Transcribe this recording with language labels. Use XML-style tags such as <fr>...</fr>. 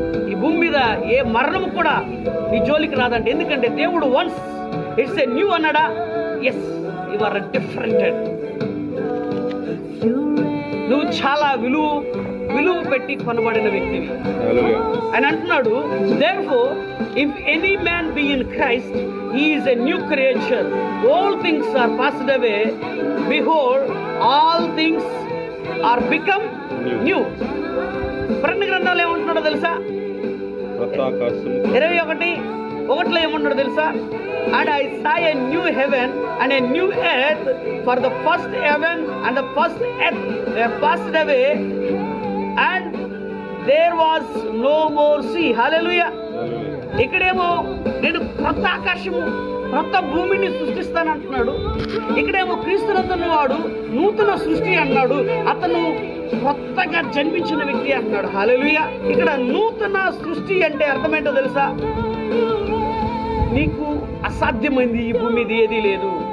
<te>ఈ భూమి మీద ఏ మరణము కూడా నీ జోలికి రాదంట. ఎందుకంటే దేవుడు</te> <en>once it's a new</en> <te>అన్నాడా?</te> <en>Yes, you are different.</en> <te>నువ్వు చాలా విలువ పెట్టి కొనబడిన వ్యక్తివి అని అంటున్నాడు.</te> <en>Therefore, if any man be in Christ, he is a new creature. All things are passed away. Behold, all things are become new.</en> <te>ప్రకటన గ్రంథంలో ఏమంటున్నాడో తెలుసా? 21:1 ఏమంటున్నాడో తెలుసా?</te> <en>And I saw a new heaven and a new earth, for the first heaven and the first earth were passed away, and there was no more sea. Hallelujah.</en> <te>ఇక్కడేమో నేను కొత్త ఆకాశము, కొత్త భూమిని సృష్టిస్తానంటున్నాడు. ఇక్కడేమో క్రీస్తునందున్న వాడు నూతన సృష్టి అన్నాడు. అతను కొత్తగా జన్మించిన వ్యక్తి అంటున్నాడు. హల్లెలూయా. ఇక్కడ నూతన సృష్టి అంటే అర్థమేంటో తెలుసా? నీకు అసాధ్యమైంది ఈ భూమి మీద ఏదీ లేదు.</te>